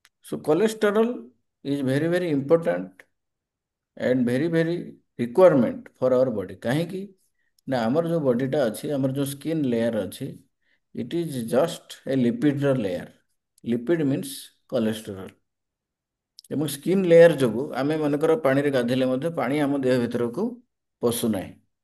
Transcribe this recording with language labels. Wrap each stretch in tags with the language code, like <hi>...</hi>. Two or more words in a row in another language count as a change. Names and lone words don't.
<en>So cholesterol is very very important and very very requirement for our body.</en> <or>କାହିଁକି ନା ଆମର ଯେଉଁ ବଡିଟା ଅଛି, ଆମର ଯେଉଁ</or> <en>skin layer</en> <or>ଅଛି,</or> <en>it is just a</en> <or>ଲିପିଡର ଲେୟାର।</or> <en>lipid means cholesterol.</en> <or>ଏବଂ</or> <en>skin layer</en> <or>ଯୋଗୁଁ ଆମେ ମନେକର ପାଣିରେ ଗାଧୋଇଲେ ମଧ୍ୟ ପାଣି ଆମ ଦେହ ଭିତରକୁ ପଶୁନାହିଁ।</or>